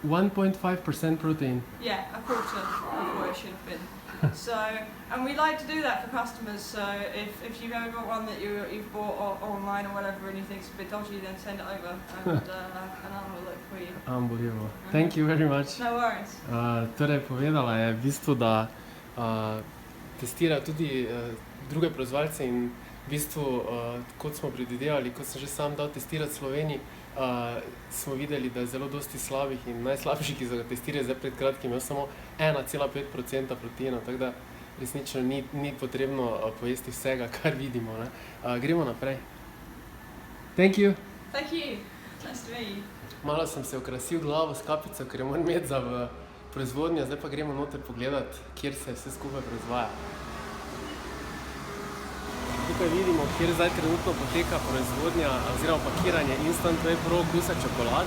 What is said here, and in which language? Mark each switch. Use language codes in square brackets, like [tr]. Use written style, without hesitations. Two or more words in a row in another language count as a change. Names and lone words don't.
[en] Yeah, a quarter of what it should have been. So, and we like to do that for customers. So if you've ever got one that you've bought online or whatever and you think it's a bit dodgy, then send it over and I'll have a look for you. Unbelievable. Thank you very much. No worries. [sl] Torej, povedala je v bistvu, da testira tudi druge proizvajalce in v bistvu, kot smo predvidevali, kot sem že sam dal testirati v Sloveniji, smo videli, da je zelo dosti slabih in najslabši, ki so ga testirali zdaj pred kratkim, imel samo 1,5% proteina, tako da resnično ni potrebno pojesti vsega, kar vidimo, ne. Gremo naprej. [en] Thank you. Thank you. Nice to meet you. [sl] Malo sem se okrasil glavo s kapico, ker jo moram imeti za v proizvodnjo, zdaj pa gremo noter pogledati, kjer se vse skupaj proizvaja. Tukaj vidimo, kjer zdaj trenutno poteka proizvodnja oziroma pakiranje Instant Whey Pro okusa čokolade.